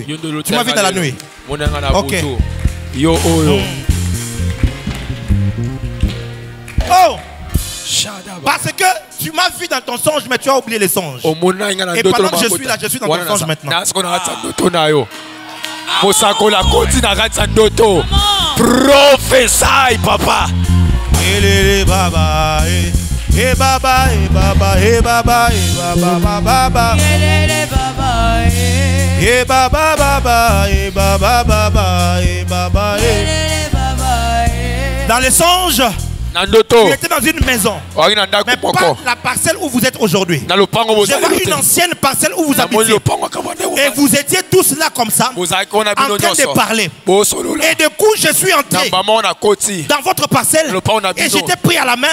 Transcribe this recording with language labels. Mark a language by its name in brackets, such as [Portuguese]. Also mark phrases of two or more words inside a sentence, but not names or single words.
[French] Tu m'as vu dans la nuit. Ok. Oh! Parce que tu m'as vu dans ton songe, mais tu as oublié les songes. Et pendant que je suis là, je suis dans ton songe maintenant. Prophétie, papa. Eh baba, eh baba, eh baba, eh baba, eh baba, baba. Eh baba, baba, eh baba, baba, eh baba, eh. Dans les songes, tu étais dans une maison, mais pas la parcelle où vous êtes aujourd'hui. Je vois une ancienne parcelle où vous habitez. Et vous étiez tous là comme ça, en train de parler. Et du coup, je suis entré dans votre parcelle et j'étais pris à la main.